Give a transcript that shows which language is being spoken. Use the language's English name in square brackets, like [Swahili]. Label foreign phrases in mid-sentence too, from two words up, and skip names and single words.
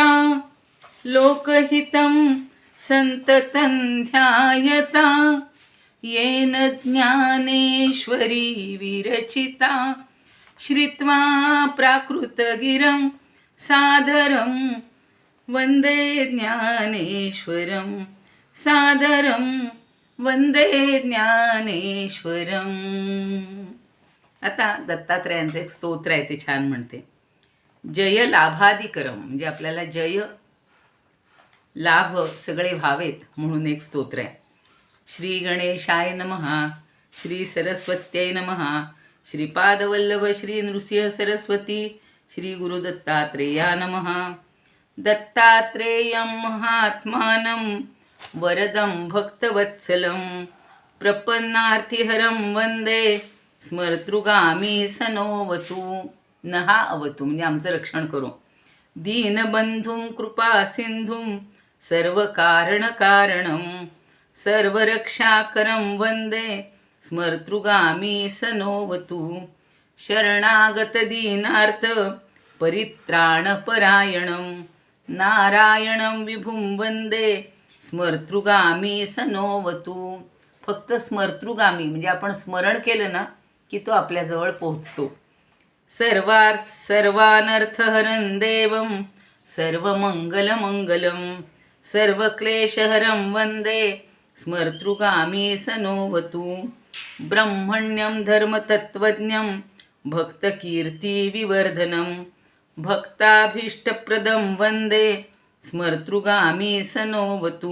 [Sanskrit] लोकहितं सन्ततं ध्यायता येन ज्ञानेश्वरी विरचिता श्रुत्वा प्राकृतगिरं सादरं वन्दे ज्ञानेश्वरं सादरं वन्दे ज्ञानेश्वरं. [Marathi] आता दत्तात्रयांचं एक स्तोत्र आहे, ते छान म्हणते. जय लाभाधिकरम, म्हणजे आपल्याला जय लाभ सगळे व्हावेत म्हणून एक स्तोत्र आहे. [Sanskrit] श्री गणेशाय नमः, श्री सरस्वत्यै नमः, श्रीपादवल्लभ श्री नृसिंह सरस्वती श्री गुरुदत्तात्रेया नमः. दत्तात्रेयं महात्मानं वरदं भक्तवत्सलं प्रपन्नार्थिहरं वन्दे स्मर्तृगामी सनोवतु. नहा अवतु [Marathi] म्हणजे आमचं रक्षण करू. [Sanskrit] दीनबंधुं कृपासिंधुं सर्वकारणकारणं सर्वरक्षाकरं वन्दे स्मर्तृगामी सनोवतु. शरणागतदीनार्थ परित्राणपरायणं नारायणं विभुं वन्दे स्मर्तृगामी सनोवतु. [Marathi] फक्त स्मर्तृगामी म्हणजे आपण स्मरण केलं ना की तो आपल्याजवळ पोहोचतो. [Sanskrit] सर्वानर्थहरं देवं सर्वमंगलमंगलं सर्वक्लेशहरं वन्दे स्मर्तृगामी सनोवतु. ब्रह्मण्यं धर्मतत्त्वज्ञं भक्तकीर्तिविवर्धनं भक्ताभीष्टप्रदं वन्दे स्मर्तृगामी सनोवतु.